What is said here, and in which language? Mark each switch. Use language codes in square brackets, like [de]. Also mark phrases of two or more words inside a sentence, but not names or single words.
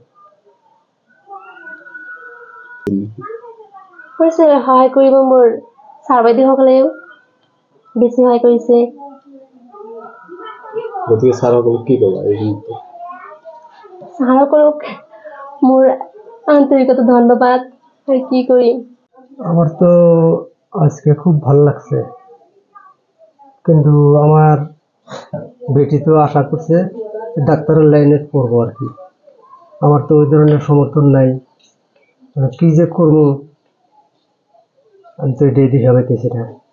[as] কৰিছে সহায় কৰিব, মোৰ ছাৰ বাইদেউসকলেও বেছি সহায় কৰিছে। গতিকে ছাৰসকলক কি ক'বা এই মুহূৰ্তে? ছাৰসকলক মোৰ আন্তরিকত ধন্যবাদ। [bn] আর কি করি, আমার তো আজকে খুব ভালো লাগছে, কিন্তু আমার বেটি তো আশা করছে ডাক্তারের লাইনে পড়বো আর কি। আমার তো ওই ধরনের সমর্থন নাই, মানে কি যে করবো আমি তো এটাই দিশা পাইতেছি না।